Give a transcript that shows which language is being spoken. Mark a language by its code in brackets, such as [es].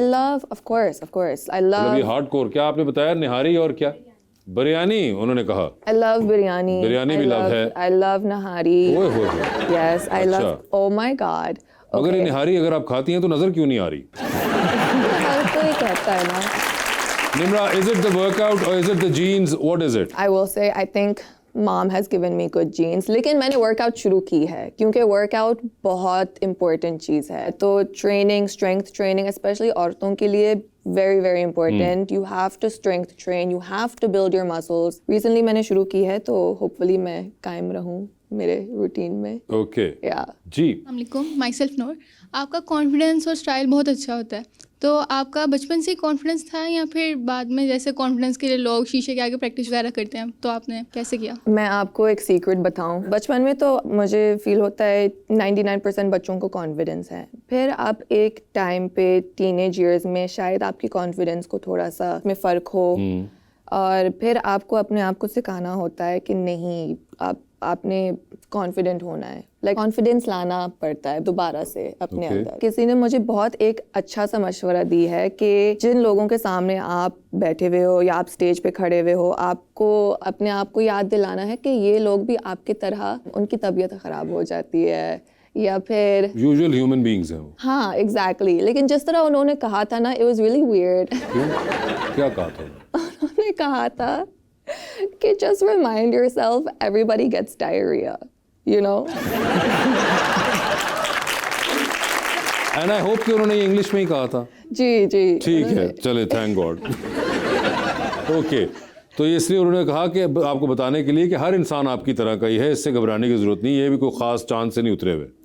[en] I love, of course, I [hi] मतलब ये [en] love, [hi] hardcore, क्या आपने बताया? निहारी और क्या? बिरयानी उन्होंने कहा। [en] I love biryani. [hi] बिरयानी भी लव है। [en] I love nahari. [hi] ओए होए होए। [en] Yes, I love. [hi] अच्छा। [en] Oh my God. [hi] मगर ये [en] Okay. [hi] निहारी अगर आप खाती हैं तो नजर क्यों नहीं आ रही? हर कोई कहता है ना। [en] Nimra, is it the workout or is it the genes? What is it? I will say, I think mom has given me good genes. [hi] लेकिन मैंने वर्कआउट शुरू की है क्योंकि वर्कआउट बहुत important चीज़ है। तो ट्रेनिंग, स्ट्रेंथ ट्रेनिंग, स्पेशली औरतों के लिए [en] very very important. You have to strength train. You have to build your muscles. [hi] Recently मैंने शुरू की है, तो hopefully मैं कायम रहूँ मेरे रूटीन में। Okay [en] Yeah. [hi] जी। अस्सलामुअलैकुम, माई सेल्फ नूर। आपका कॉन्फिडेंस और स्टाइल बहुत अच्छा होता है, तो आपका बचपन से ही कॉन्फिडेंस था या फिर बाद में जैसे कॉन्फिडेंस के लिए लोग शीशे के आगे प्रैक्टिस वगैरह करते हैं तो आपने कैसे किया? मैं आपको एक सीक्रेट बताऊं। बचपन में तो मुझे फील होता है 99% बच्चों को कॉन्फिडेंस है। फिर आप एक टाइम पे टीनेज ईयर्स में शायद आपकी कॉन्फिडेंस को थोड़ा सा में फ़र्क हो, और फिर आपको अपने आप को सिखाना होता है कि नहीं, आपने कॉन्फिडेंट होना है। लाइक कॉन्फिडेंस लाना पड़ता है दोबारा से अपने [en] Okay. [hi] अंदर। किसी ने मुझे बहुत एक अच्छा सा मशवरा दी है कि जिन लोगों के सामने आप बैठे हुए हो या आप स्टेज पे खड़े हुए हो, आपको अपने आप को याद दिलाना है कि ये लोग भी आपकी तरह, उनकी तबीयत ख़राब हो जाती है या फिर यूजुअल ह्यूमन बीइंग्स हैं वो। हाँ एग्जैक्टली लेकिन जिस तरह उन्होंने कहा था ना, [en] It was really weird. [hi] क्यों? क्या कहा था? उन्होंने कहा था कि [en] just remind yourself everybody gets diarrhea, you know? And I hope [hi] कि उन्होंने इंग्लिश में ही कहा था। जी जी ठीक है, चले, थैंक गॉड। ओके, तो ये इसलिए उन्होंने कहा कि आपको बताने के लिए कि हर इंसान आपकी तरह का ही है, इससे घबराने की जरूरत नहीं, ये भी कोई खास चांद से नहीं उतरे हुए।